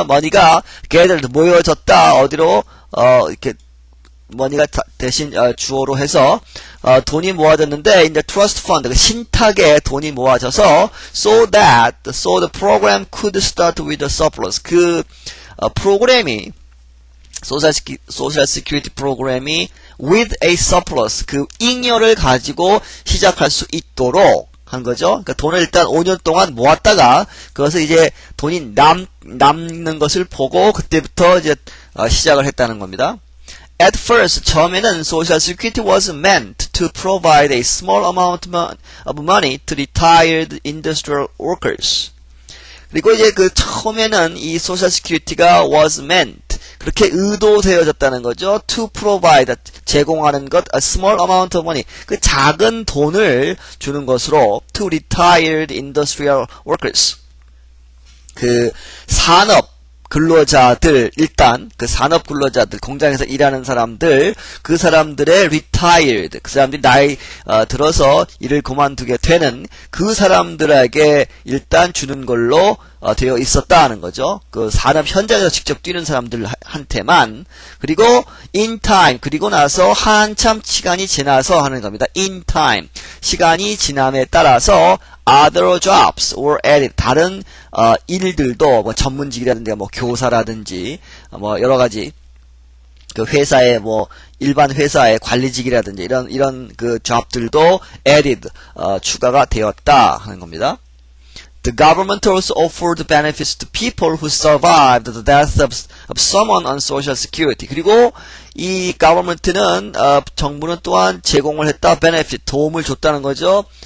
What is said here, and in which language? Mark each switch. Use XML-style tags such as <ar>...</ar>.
<ko>money가 gathered 모여졌다. 어디로 이렇게 money가 대신 주어로 해서 돈이 모아졌는데</ko> <en>in the trust fund</en> <ko>신탁에 돈이 모아져서</ko> <en>so the program could start with a surplus</en> <ko>프로그램이 소셜 시큐리티 프로그램이 with a surplus 잉여를 가지고 시작할 수 있도록 한 거죠. 그러니까 돈을 일단 5년 동안 모았다가 그것을 이제 돈이 남는 것을 보고 그때부터 이제 시작을 했다는 겁니다.</ko> <en>At first,</en> <ko>처음에는</ko> <en>Social Security was meant to provide a small amount of money to retired industrial workers.</en> <ko>그리고 이제 처음에는 이 Social Security가</ko> <en>was meant</en> <ko>그렇게 의도되어졌다는 거죠. To provide 제공하는 것</ko> <en>a small amount of money</en> <ko>작은 돈을 주는 것으로</ko> <en>to retired industrial workers</en> <ko>산업 근로자들 일단 산업 근로자들 공장에서 일하는 사람들 그 사람들의 retired 사람들이 나이 들어서 일을 그만두게 되는 그 사람들에게 일단 주는 걸로 되어 있었다는 거죠. 산업 현장에서 직접 뛰는 사람들한테만 그리고 in time 그리고 나서 한참 시간이 지나서 하는 겁니다. in time 시간이 지남에 따라서</ko> <en>other jobs were added</en> <ko>다른 일들도 전문직이라든지 교사라든지 여러 가지 회사의 일반 회사의 관리직이라든지 이런 job들도 added 추가가 되었다 하는 겁니다.</ko> <en>The government also offered benefits to people who survived the death of someone on Social Security.</en> <ko>그리고 이 government는 정부는 또한 제공을 했다. benefit 도움을 줬다는 거죠.</ko>